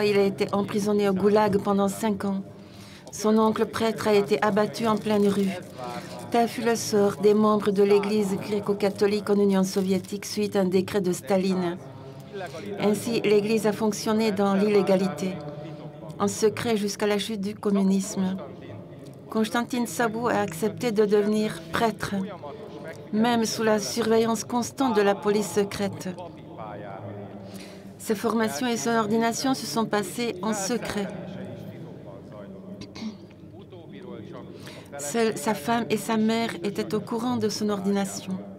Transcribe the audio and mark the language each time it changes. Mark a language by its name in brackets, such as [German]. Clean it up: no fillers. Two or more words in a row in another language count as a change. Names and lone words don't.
[French] Il a été emprisonné au goulag pendant 5 ans. Son oncle prêtre a été abattu en pleine rue. Tel fut le sort des membres de l'Église gréco-catholique en Union soviétique suite à un décret de Staline. Ainsi, l'Église a fonctionné dans l'illégalité, en secret jusqu'à la chute du communisme. Konstantin Szabó a accepté de devenir prêtre, même sous la surveillance constante de la police secrète. Sa formation et son ordination se sont passées en secret. Seule sa femme et sa mère étaient au courant de son ordination.